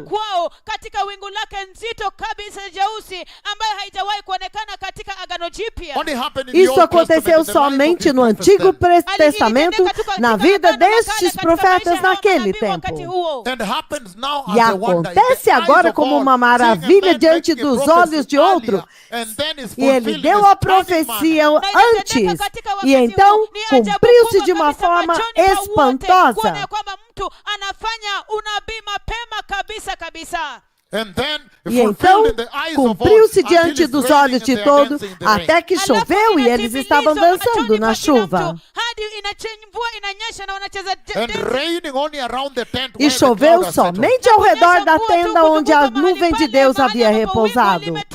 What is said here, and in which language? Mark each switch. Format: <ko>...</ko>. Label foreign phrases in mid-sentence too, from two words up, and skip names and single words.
<sw>Kwao katika wingu lake nzito kabisa jeusi ambayo haijawahi kuonekana katika Agano Jipya.</sw> <en>Only happened in the</en> <pt>Isso</pt> <en>Old</en> <pt>aconteceu</pt> <en>Testament in the life of</en> <pt>somente</pt> <en>His</en> <pt>no</pt> <en>prophets</en> <pt>Antigo</pt> <en>then.</en> <pt>Testamento, na vida destes profetas naquele tempo.</pt> <sw>wakati huo.</sw> <en>And happens now</en> <pt>E</pt> <en>as a wonder in the</en> <pt>acontece</pt> <en>eyes</en> <pt>agora</pt> <en>of</en> <pt>como</pt> <en>all,</en> <pt>uma</pt> <en>seeing a</en> <pt>maravilha</pt> <en>man</en> <pt>diante</pt> <en>making a</en> <pt>dos</pt> <en>prophecy</en> <pt>olhos de outro.</pt> <en>earlier, and then is</en> <pt>E ele</pt> <en>fulfilled</en> <pt>deu</pt> <en>in</en> <pt>a</pt> <en>a stunning manner.</en> <pt>profecia</pt> <sw>Na inatendeka</sw> <pt>antes,</pt> <sw>katika</sw> <pt>e</pt> <sw>wakati</sw> <pt>então</pt> <sw>huu, ni ajabu</sw> <pt>cumpriu-se</pt> <sw>kubwa</sw> <pt>de uma</pt> <sw>kabisa</sw> <pt>forma</pt> <sw>machoni pa wote,</sw> <pt>espantosa.</pt> <sw>kuona ya kwamba mtu anafanya unabii mapema kabisa.</sw> <en>And then</en> <pt>E então cumpriu-se diante dos olhos de todos, até que choveu e eles estavam dançando na chuva. E choveu somente ao redor da tenda onde a nuvem de Deus havia repousado.</pt>